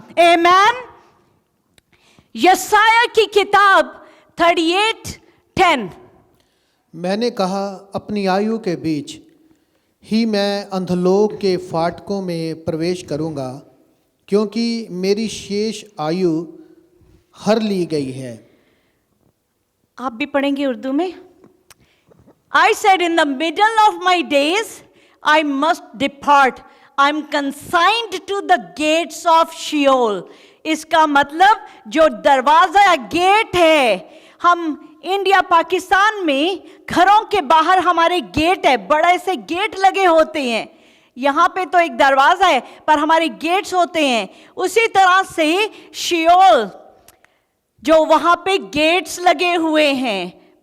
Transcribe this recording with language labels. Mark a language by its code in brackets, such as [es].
[hi] आमेन। यशायाह की किताब 38:10। मैंने कहा, अपनी आयु के बीच ही मैं अंधलोक के फाटकों में प्रवेश करूंगा, क्योंकि मेरी शेष आयु हर ली गई है। आप भी पढ़ेंगे उर्दू में। [en] I said, in the middle of my days, I must depart. I'm consigned to the gates of Sheol. [hi] इसका मतलब जो दरवाजा गेट है, हम इंडिया पाकिस्तान में घरों के बाहर हमारे गेट है, बड़े से गेट लगे होते हैं। यहाँ पे तो एक दरवाजा है, पर हमारे गेट्स होते हैं। उसी तरह से शियोल, जो वहाँ पे गेट्स लगे हुए हैं।